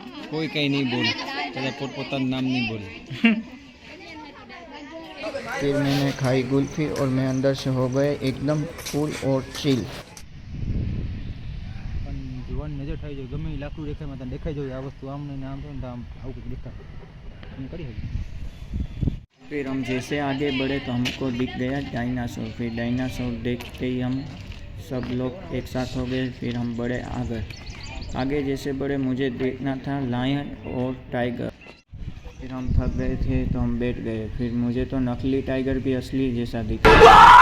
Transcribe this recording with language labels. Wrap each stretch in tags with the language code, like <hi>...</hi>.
<gu>કોઈ કઈ નહીં બોલે, બધા પોતપોતાનું નામ નહીં બોલે.</gu> <hi>फिर मैंने खाई कुल्फी और मैं अंदर से हो गए एकदम फुल और चिल.</hi> <gu>પણ જોવાની નજર થઈ જાય, ગમે એ લાકડું દેખાય માં તને દેખાઈ જાય આ વસ્તુ આમ નહીં આમ થાય ને આમ આવું કંઈક દેખાય એમ કરી શકે.</gu> <hi>फिर हम जैसे आगे बढ़े तो हमको दिख गया डायनासोर. फिर डायनासोर देखते ही हम सब लोग एक साथ हो गए. फिर हम बढ़े आगे जैसे बढ़े मुझे देखना था लायन और टाइगर. फिर हम थक गए थे तो हम बैठ गए. फिर मुझे तो नकली टाइगर भी असली जैसा दिखा.</hi>